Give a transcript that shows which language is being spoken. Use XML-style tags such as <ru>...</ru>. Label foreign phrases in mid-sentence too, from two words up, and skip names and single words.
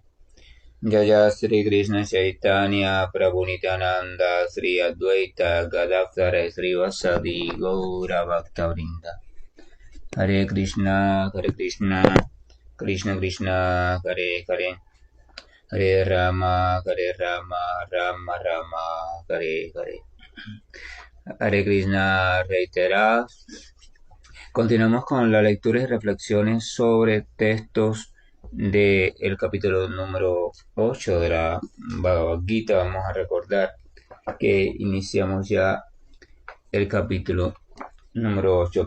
<es>Jaya Sri Krishna Chaitanya Prabhu Nityananda Sri Advaita Gadadhara Sri Vasadi Gaura Bhaktavrinda. Hare Krishna, Krishna Krishna, Hare Hare, Hare Rama, Rama Rama, Hare Hare. Hare Krishna reitera. Continuamos con la lectura y reflexiones sobre textos del capítulo número 8 de la Bhagavad Gita. Vamos a recordar que iniciamos ya el capítulo número 8.</es>